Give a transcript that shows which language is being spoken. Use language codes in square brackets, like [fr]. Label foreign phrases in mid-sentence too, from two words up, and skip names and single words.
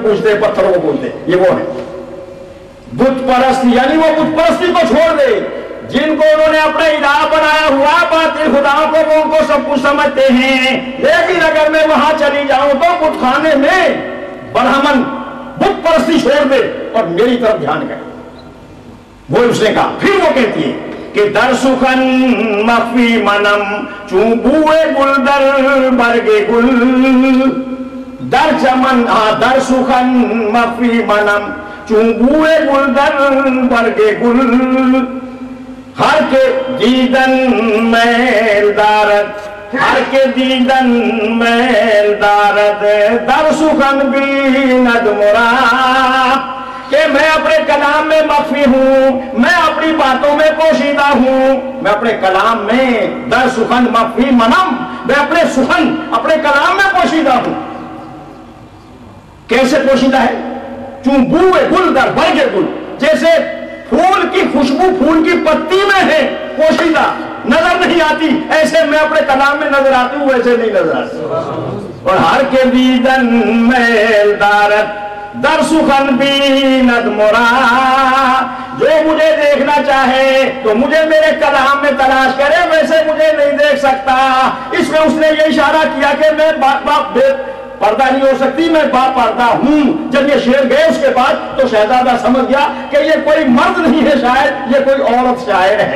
[ur] پوچھتے ہیں، پتھروں کو پوچھتے ہیں، یہ وہ ہے بت پرستی، یعنی وہ بت پرستی کو چھوڑ دے جن کو انہوں نے اپنا الہ بنایا ہوا، باطل خداؤں کو وہ ان کو سب کچھ سمجھتے ہیں، لیکن اگر میں وہاں چلی جاؤں تو بت خانے میں برہمن بت پرستی چھوڑ دے اور میری طرف دھیان کرے، وہ اس نے کہا۔ پھر وہ کہتی ہے کہ [fa] در سخن مخفی منم چون بوئے گل در برگ گل، در چمن در سخن مخفی منم چون بوئے گل در برگ گل، ہر کے دیدن میل دارد، ہر کے دیدن میل دارد در سخن بیند مرا، [ur] کہ میں اپنے کلام میں مخفی ہوں، میں اپنی باتوں میں پوشیدہ ہوں، میں اپنے کلام میں [fa] در سخن مخفی منم، [ur] میں اپنے سخن اپنے کلام میں پوشیدہ ہوں۔ کیسے پوشیدہ ہے؟ [fa] چون بوئے گل در برگ گل، [ur] جیسے پھول کی خوشبو پھول کی پتی میں ہے، پوشیدہ نظر نہیں آتی، ایسے میں اپنے کلام میں نظر آتی ہوں، ویسے نہیں نظر آتی۔ [fa] اور ہر کے دیدن میل دارد در سخن بیند مرا، [ur] جو مجھے دیکھنا چاہے تو مجھے میرے کلام میں تلاش کرے، ویسے مجھے نہیں دیکھ سکتا۔ اس میں اس نے یہ اشارہ کیا کہ میں باپ پردہ نہیں ہو سکتی، میں با پردہ ہوں۔ جب یہ شعر گئے اس کے بعد تو شہزادہ سمجھ گیا کہ یہ کوئی مرد نہیں ہے شاعر، یہ کوئی عورت شاعر ہے۔